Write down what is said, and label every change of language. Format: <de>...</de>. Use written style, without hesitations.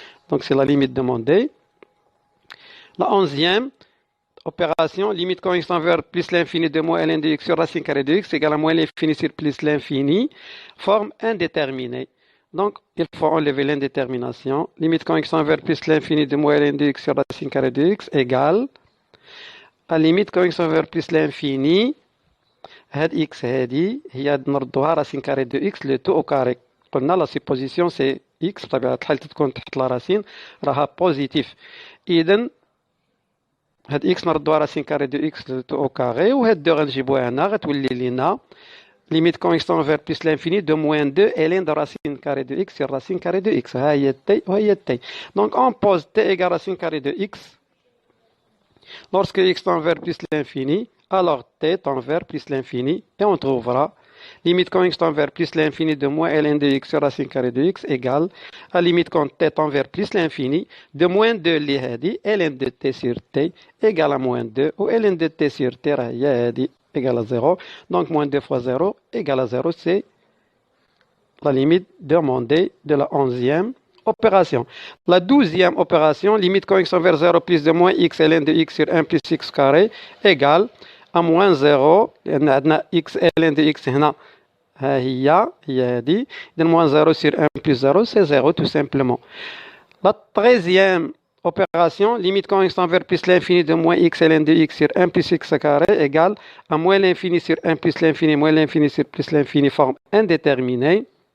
<fr>Donc c'est la limite demandée. La 11e opération, limite quand x tend vers plus l'infini de moins ln de x sur racine carrée de x égale à moins l'infini sur plus l'infini, forme indéterminée. Donc, il faut enlever l'indétermination. Limite quand x tend vers plus l'infini de moins ln de x sur racine carrée de x égale à limite quand x tend vers plus l'infini</fr> <ar>هاد x هادي هي نردوها</ar> <fr>racine carrée de x le tout au carré.</fr> <ar>قلنا</ar> <fr>la supposition c'est x</fr> <ar>بطبيعة الحال تكون تحت لا راسين راها بوزيتيف. إذا هاد x نردوها</ar> <fr>racine carrée de x le tout au carré</fr> <ar>وهاد دو غنجيبوها هنا غتولي لينا</ar> <fr>limite quand x tend vers plus l'infini de moins 2 ln de racine carrée de x sur racine carrée de x.</fr> <ar>ها هي t وهي t.</ar> <fr>Donc on pose t égale racine carrée de x. Lorsque x tend vers plus l'infini, alors t tend vers plus l'infini et on trouvera limite quand x tend vers plus l'infini de moins ln de x sur racine carrée de x égale à limite quand t tend vers plus l'infini de moins 2</fr> <ar>اللي هادي</ar> <fr>ln de t sur t égale à moins 2 ou ln de t sur t</fr> <ar>راه هي هادي</ar> <fr>égale à 0. Donc, moins 2 fois 0 égale à 0, c'est la limite demandée de la 11e opération. La 12e opération, limite quand x tend vers 0 plus de moins x ln de x sur 1 plus x carré égale à moins 0.</fr> <ar>لأن عندنا x ln de x هنا هي هذه.</ar> <fr>Donc, moins 0 sur 1 plus 0, c'est 0 tout simplement. La 13e opération, limite quand x tend vers plus l'infini de moins x ln de x sur 1 plus x carré égale à moins l'infini sur 1 plus l'infini moins l'infini sur plus l'infini forme indéterminée.</fr>